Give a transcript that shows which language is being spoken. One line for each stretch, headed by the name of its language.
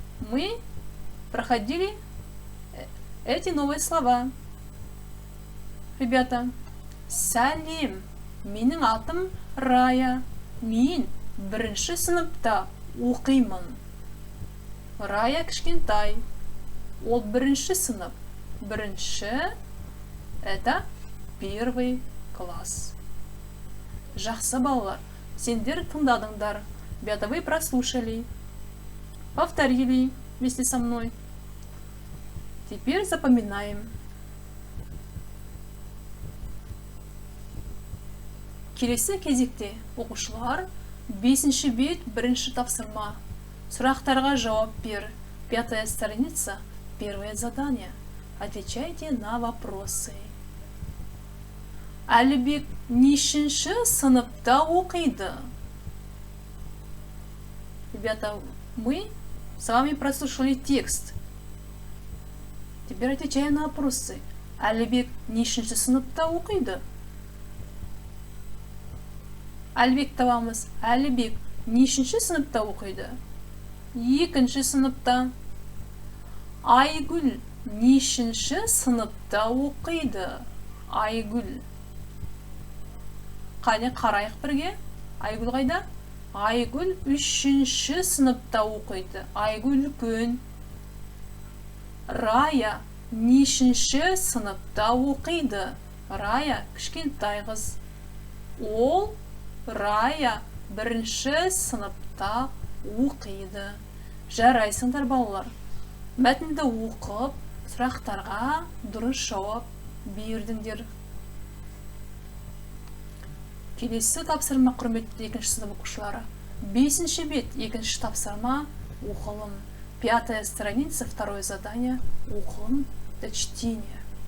Russian: Мы проходили эти новые слова. Ребята,
Kazakh: сәлем, менің атым Рая. Мен 1-ші сыныпта оқимын. Рая кішкентай. Ол 1-ші сынып.
Russian: 1-ші это 1-й класс.
Kazakh: Жақсы, балалар, сендер тыңдадыңдар.
Russian: Ребята, вы прослушали, повторили вместе со мной. Теперь запоминаем.
Kazakh: Келесі кезекте оқушылар 5-ші бет 1-ші тапсырма. Сұрақтарға жауап бер.
Russian: 5-я страница, 1-е задание. Отвечайте на вопросы.
Kazakh: Әлібек нешінші сыныпта оқиды?
Russian: Ребята, мы с вами прослушали текст. Теперь отвечаем на вопросы.
Kazakh: Әлібек нешінші сыныпта оқиды? Әлібек табамыз. Әлібек нешінші сыныпта оқиды? 2-ші сыныпта. Айгүл нешінші сыныпта оқиды? Айгүл. Қане қарайық бірге. Айгүл қайда? Айгүл 3-ші сыныпта оқиды. Айгүл үлкен. Рая нешінші сыныпта оқиды? Рая кішкентай қыз. Ол Рая бірінші сыныпта оқиды. Жарайсыңдар балалар. Мәтінді оқып, сұрақтарға дұрыс жауап бердіңдер. Келесі тапсырма, құрметті екінші сынып оқушылары. 5-ші бет, екінші тапсырма оқылым.
Russian: 5-я страница, 2-е задание, оқылым до чтения.